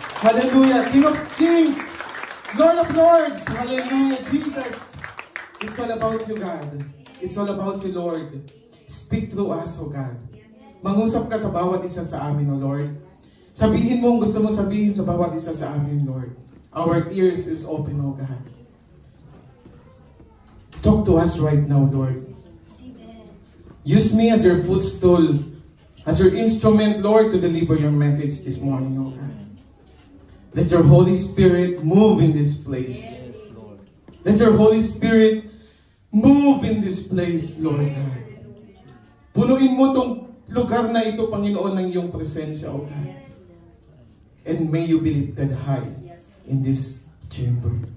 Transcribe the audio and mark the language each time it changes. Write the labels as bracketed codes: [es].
[en] Hallelujah. King of kings. Lord of lords. Hallelujah. Jesus. It's all about you, God. It's all about you, Lord. Speak through us, O God. [tl] Mangusap ka sa bawat isa sa amin, O Lord. Sabihin mo ang gusto mong sabihin sa bawat isa sa amin, Lord. [en] Our ears is open, O God. Talk to us right now, Lord. Use me as your footstool, as your instrument, Lord, to deliver your message this morning, O God. Let your Holy Spirit move in this place. Let your Holy Spirit move in this place, Lord God. [tl] Punuin mo itong lugar na ito, Panginoon, ng iyong presensya, O God. [en] And may you be lifted high in this chamber.